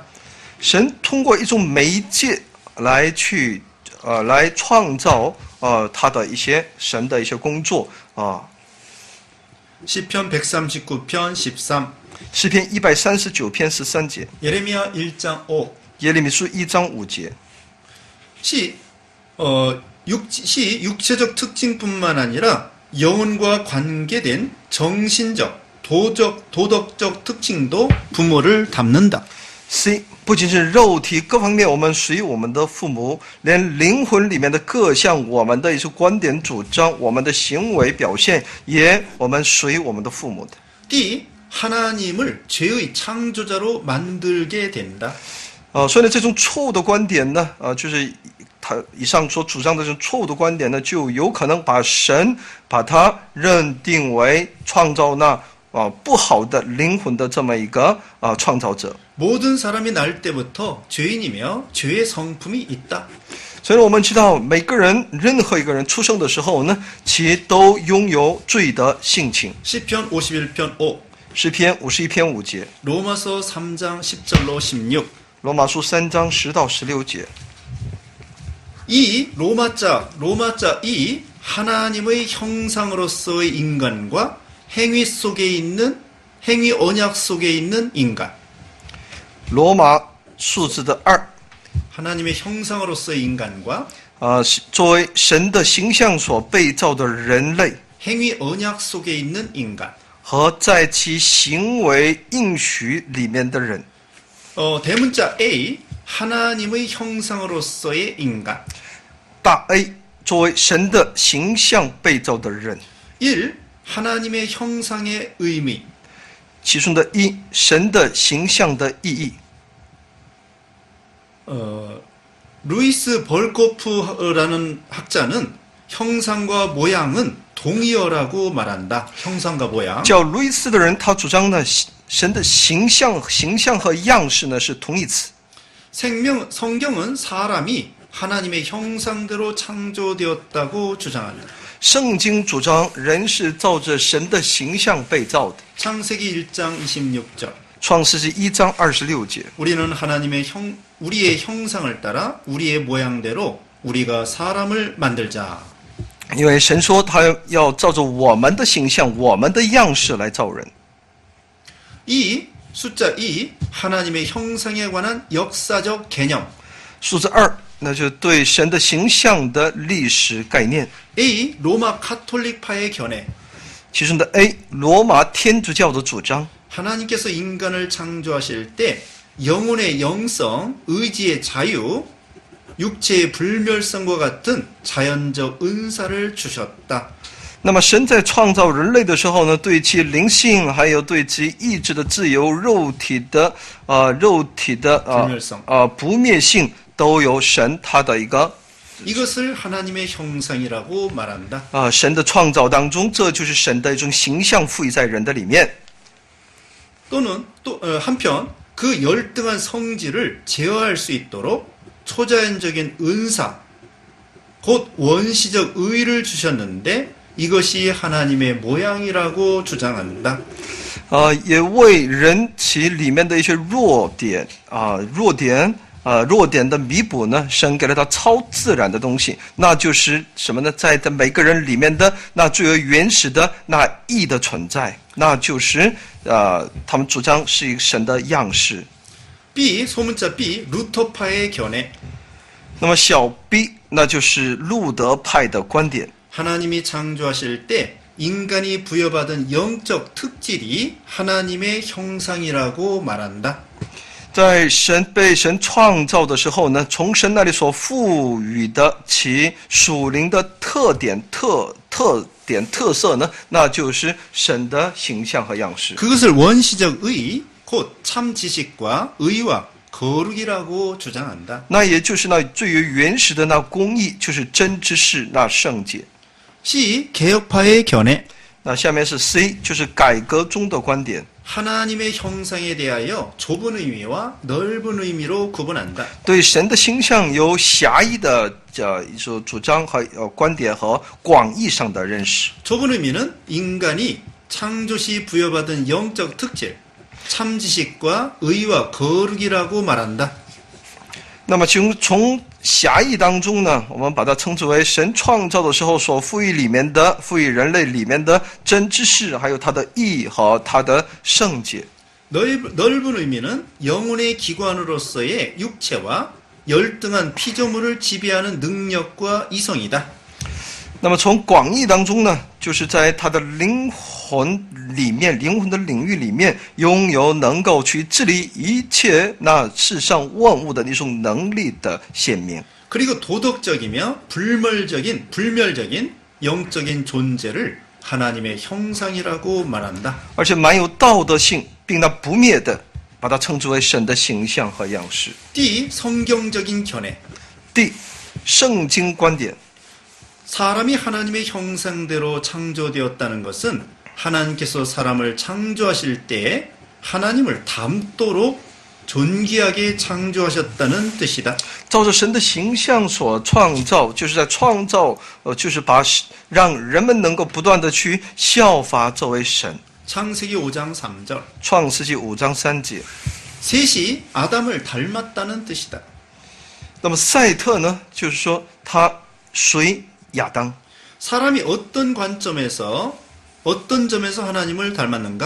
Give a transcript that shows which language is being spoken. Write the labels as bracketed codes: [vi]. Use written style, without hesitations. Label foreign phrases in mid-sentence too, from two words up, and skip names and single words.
[zh] 神通过一种媒介来创造他的一些神的一些工作啊。 [ko] 시편 139편 13. [zh] 诗篇139篇13节， [ko] 예레미야 1장 5. [zh] 耶利米书1章5节。 [ko] 육체적 특징뿐만 아니라 영혼과 관계된 정신적, 도덕적 특징도 부모를 닮는다. [zh] C 不仅是肉体各方面，我们属于我们的父母，连灵魂里面的各项我们的一些观点主张，我们的行为表现，也我们属于我们的父母的。 [ko] D. 하나님을 죄의 창조자로 만들게 된다. [zh] 所以呢，这种错误的观点呢，就是他以上所主张的这种错误的观点呢，就有可能把他认定为创造那不好的灵魂的这么一个创造者。 [ko] 모든 사람이 날 때부터 죄인이며 죄의 성품이 있다. [zh] 所以我们知道，任何一个人出生的时候呢，其都拥有罪的性情。 [ko] 시편 51편 5. [zh] 诗篇51篇5节， [ko] 로마서 3장 10절로 16. [zh] 罗马书3章10到16节。 [ko] 이 로마자 2 하나님의 형상으로서의 인간과 행위 언약 속에 있는 인간. [zh] 罗马数字的2， [ko] 하나님의 형상으로서의 인간과 [zh] 作为神的形象所被造的人类， [ko] 행위 언약 속에 있는 인간. [zh] 和在其行为应许里面的人。 [ko] 대문자 A, 하나님의 형상으로서의 인간. [zh] 大 A 作为神的形象被造的人， [ko] 1. 하나님의 형상의 의미. [zh] 其中的一，神的形象的意义。 [ko] 루이스 벌코프라는 학자는 형상과 모양은 동의어라고 말한다. 형상과 모양. [zh] 叫路易斯的人，他主张呢，神的形象和样式呢是同义词。 [ko] 성경은 사람이 하나님의 형상대로 창조되었다고 주장한다. [zh] 圣经主张人是照着神的形象被造的。 [ko] 창세기 1장 26절. [zh] 创世纪1章26节， [ko] 우리는 우리의 형상을 따라 우리의 모양대로 우리가 사람을 만들자. [zh] 因为神说他要照着我们的形象、我们的样式来造人。 [ko] 숫자 2, 하나님의 형상에 관한 역사적 개념. [zh] 数字2，那就对神的形象的历史概念。 [ko] A, 로마 카톨릭파의 견해. [zh] 其中的 A， 罗马天主教的主张。 [ko] 하나님께서 인간을 창조하실 때 영혼의 영성, 의지의 자유, 육체의 불멸성과 같은 자연적 은사를 주셨다. [zh] 那么神在创造人类的时候呢，对其灵性还有对其意志的自由、肉体的不灭性，都有神他的一个 [ko] 이것을 하나님의 형상이라고 말한다. [zh] 神的创造当中，这就是神的一种形象赋予在人的里面。 [ko] 또는 한편 그 열등한 성질을 제어할 수 있도록 초자연적인 은사, 곧 원시적 의를 주셨는데 이것이 하나님의 모양이라고 주장한다. [zh] 也为人其里面的一些弱点的弥补呢，神给了他超自然的东西，那就是什么呢？在每个人里面的那最为原始的那义的存在，那就是他们主张是一个神的样式。 [ko] B, 소문자 B, 루터파의 견해. [zh] 那么小 B， 那就是路德派的观点。 [ko] 하나님이 창조하실 때 인간이 부여받은 영적 특질이 하나님의 형상이라고 말한다. [zh] 在被神创造的时候呢，从神那里所赋予的其属灵的特色呢，那就是神的形象和样式。 [ko] 그것을 원시적 의, 곧 참 지식과 의와 거룩이라고 주장한다. [zh] 那也就是那最为原始的那公义，就是真知识，那圣洁。 [ko] C, 개혁파의 견해. [zh] 那下面是 C， 就是改革中的观点。 [ko] 하나님의 형상에 대하여 좁은 의미와 넓은 의미로 구분한다. [zh] 对神的形象有狭义的主张和观点和广义上的认识。 [ko] 좁은 의미는 인간이 창조시 부여받은 영적 특질, 참 지식과 의와 거룩이라고 말한다. [zh] 那么从狭义当中呢，我们把它称之为神创造的时候所赋予人类里面的真知识，还有它的义和它的圣洁。 [ko] 넓은 의미는 영혼의 기관으로서의 육체와 열등한 피조물을 지배하는 능력과 이성이다. [zh] 那么从广义当中呢，就是在他的灵魂的领域里面，拥有能够去治理一切那世上万物的那种能力的显明。 [ko] 그리고 도덕적이며 불멸적인 영적인 존재를 하나님의 형상이라고 말한다. [zh] 而且蛮有道德性，并那不灭的，把它称之为神的形象和样式。 [ko] D, 성경적인 견해. [zh] D，圣经观点。 [ko] 사람이 하나님의 형상대로 창조되었다는 것은 하나님께서 사람을 창조하실 때에 하나님을 닮도록 존귀하게 창조하셨다는 뜻이다. [zh] 照着神的形象所创造，就是在创造，就是让人们能够不断的去效法这位神。 [ko] 창세기 5장 3절. [zh] 创世纪5章3节。 [ko] 셋이 아담을 닮았다는 뜻이다. [zh] 那么赛特呢，就是说他随亚当。 [ko] 사람이 어떤 점에서 하나님을 닮았는가?